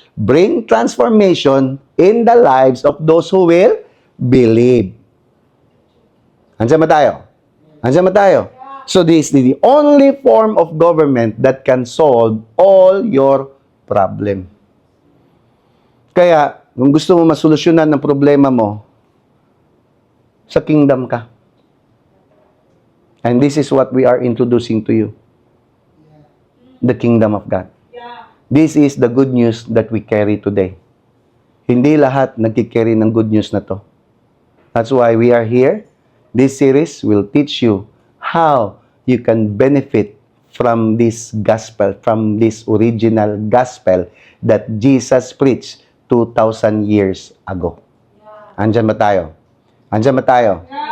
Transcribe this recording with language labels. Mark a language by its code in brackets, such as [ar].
[en] Bring transformation in the lives of those who will believe. [tl] Andiyan ba tayo? Andiyan ba tayo? [en] So this is the only form of government that can solve all your problem. [tl] Kaya, kung gusto mo masolusyonan ng problema mo, sa kingdom ka. [en] And this is what we are introducing to you. The kingdom of God. This is the good news that we carry today. [tl] Hindi lahat nagkikarry ng good news na to. [en] That's why we are here. This series will teach you how you can benefit from this gospel, from this original gospel that Jesus preached 2,000 years ago. [tl] Andyan ba tayo? Andyan ba tayo?